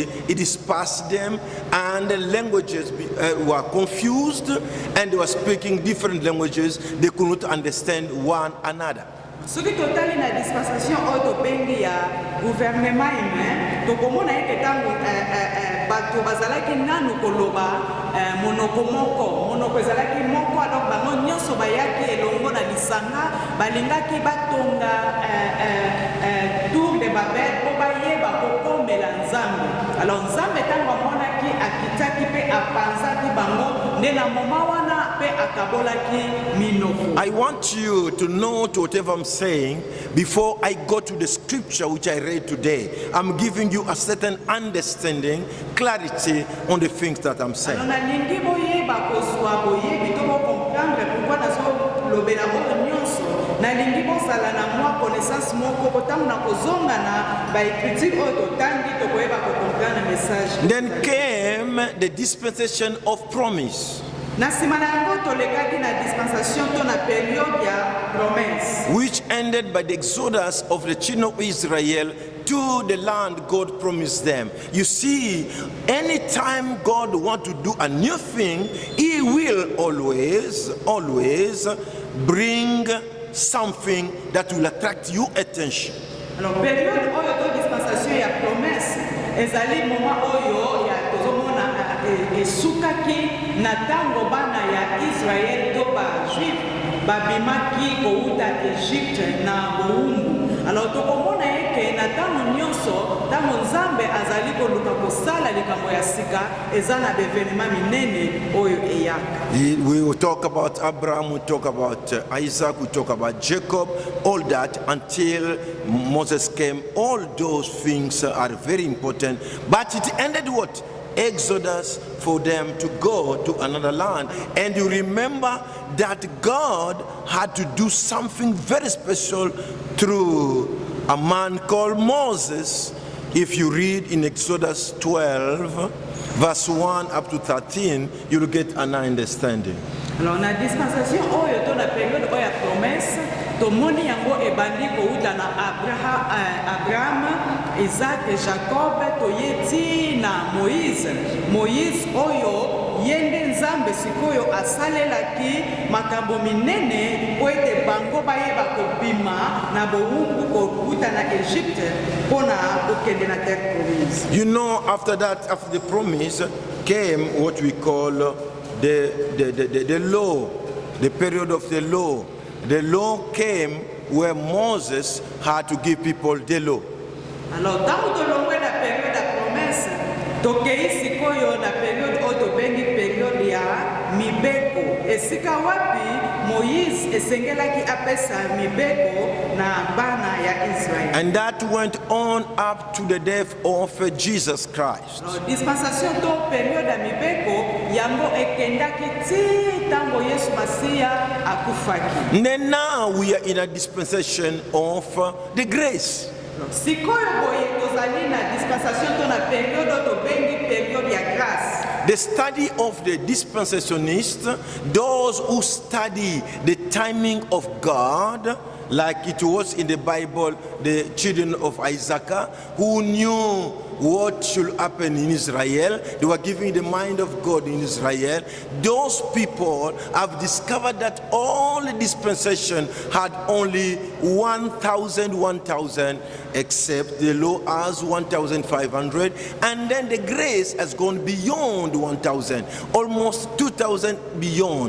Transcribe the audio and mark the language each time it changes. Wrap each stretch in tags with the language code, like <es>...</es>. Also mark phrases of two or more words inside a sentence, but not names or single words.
<en>It dispersed them, and the languages were confused, and they were speaking different languages. They could not understand one another.</en> <ln>Soki totali na dispensation oyo tobengi ya</ln> <fr>gouvernement humain,</fr> <ln>tokomona eke tango bato bazalaki nanu koloba monoko ezalaki moko, alors bango nyonso bayaki elongo na lisanga balingaki batonga tour de Babel po bayeba kokomela Nzambe. Alors Nzambe tango amonaki akitaki pe apanzaki bango nde na moma wana pe akabolaki minoko.</ln> <en>I want you to note whatever I'm saying before I go to the scripture which I read today. I'm giving you a certain understanding, clarity on the things that I'm saying.</en> <ln>Nalingi boyeba kozwa boyebi to</ln> <fr>comprendre pourquoi</fr> <ln>nazo lobela bo nyonso. Nalingi bozala na mwa connaissance moko kotango na kozonga na ba écriture oyo totangi to koyeba ko comprendre message.</ln> <en>Then came the dispensation of promise, which ended by the exodus of the children of Israel to the land God promised them. You see, anytime God wants to do a new thing, He will always bring something that will attract your attention.</en> <ln>Alors, période oyo to dispensation ya promesse ezali moment oyo ya tozomona esukaki na tango bana ya Israel to ba juif babimaki kouta Egypte na boumbu. Alors tokomona eke na tango nyonso tango Nzambe azali koluka kosala likambo ya sika eza na bevenema minene oyo eyaka.</ln> <en>We will talk about Abraham, we talk about Isaac, we talk about Jacob, all that until Moses came. All those things are very important, but it ended what? Exodus, for them to go to another land. And you remember that God had to do something very special through a man called Moses. If you read in Exodus 12, verse 1 up to 13, you'll get an understanding.</en> <ln>Alors na dispensation oyo to na période oyo ya promesse tomoni yango ebandi kouta na Abraham, Isaac, Jacob toyeti na Moïse oyo yende nzambe sikoyo asalelaki makambo minene po ete bango bayeba kobima na bowumbu kouta na Egypte mpona kokende na</ln> <fr>terre promise.</fr> <en>You know, after that, after the promise, came what we call the law, the period of the law. The law came where Moses had to give people the law.</en> <ln>Alors, tango tolongwe na période ya promesse, tokei sikoyo na période oyo tobengi période ya mibeko. Esika wapi Moïse esengelaki apesa mibeko na bana ya Israel.</ln> <en>And that went on up to the death of Jesus Christ.</en> <ln>Alors, dispensation to période ya mibeko yango ekendaki ti tango Yesu Masiya akufaki.</ln> <en>And then now we are in a dispensation of the grace.</en> <ln>Sikoyo boye tozali na dispensation to na période oyo tobengi période ya grâce.</ln> <en>The study of the dispensationist, those who study the timing of God, like it was in the Bible, the children of Isaac, who knew what should happen in Israel. They were giving the mind of God in Israel. Those people have discovered that all the dispensation had only 1,000, except the law has 1,500, and then the grace has gone beyond 1,000, almost 2,000 beyond.</en>